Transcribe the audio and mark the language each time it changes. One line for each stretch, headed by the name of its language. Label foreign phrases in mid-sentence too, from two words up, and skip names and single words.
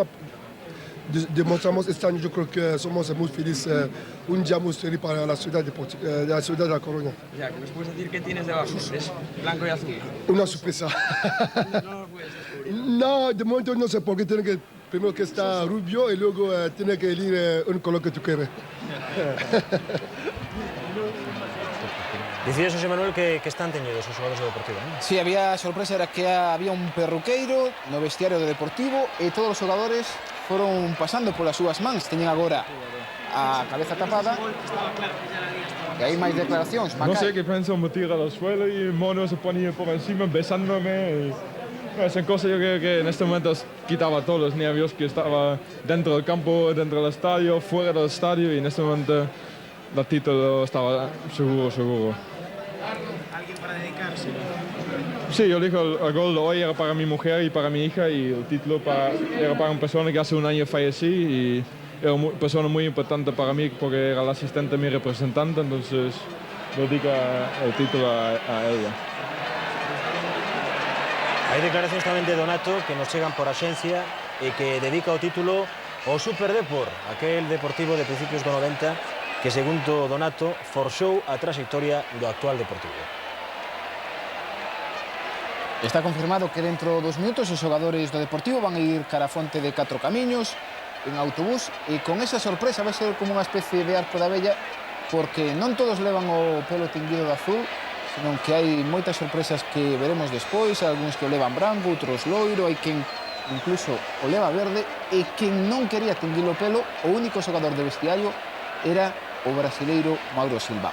Spanish: Demostramos este año, yo creo que somos muy felices, un día muy feliz para la ciudad de La Coruña. Ya, ¿que nos puedes decir qué tienes debajo? Es blanco y azul. Una sorpresa. No lo puedes descubrir. No, de momento no sé, porque tiene que primero que está rubio y luego tiene que elegir un color que tú quieres.
Galician: Dicías, José Manuel, que están teñidos os xogadores do Deportivo, ¿no? Sí, había sorpresa, era que había un perruqueiro no vestiario do Deportivo e todos os xogadores foron pasando polas súas mans. Teñen agora a cabeza tapada e hai máis declaracións.
Spanish: No sé qué pienso, me tira al suelo y Mono se ponía por encima besándome. Son cosas yo creo que en este momento quitaba todos los nervios que estaba dentro del campo, dentro del estadio, fuera del estadio, y en este momento el título estaba seguro. ¿Alguien para dedicarse? Sí, yo dije el gol de hoy era para mi mujer y para mi hija, y el título era para una persona que hace un año fallecí, y era una persona muy importante para mí porque era la asistente de mi representante, entonces dedico el título a ella.
Galician: Hai declaracións tamén de Donato que nos chegan por axencia e que dedica o título ao Superdepor, aquel Deportivo de principios do 90 que, segundo Donato, forxou a trayectoria do actual Deportivo. Está confirmado que dentro dos minutos os xogadores do Deportivo van a ir cara a Fonte de Catro Camiños en autobús, e con esa sorpresa vai ser como unha especie de arco da vella, porque non todos levan o pelo tinguido de azul, senón que hai moitas sorpresas que veremos despois, algúns que o levan branco, outros loiro, hai quen incluso o leva verde, e quen non quería tinguir o pelo, o único xogador de vestiario era o brasileiro Mauro Silva.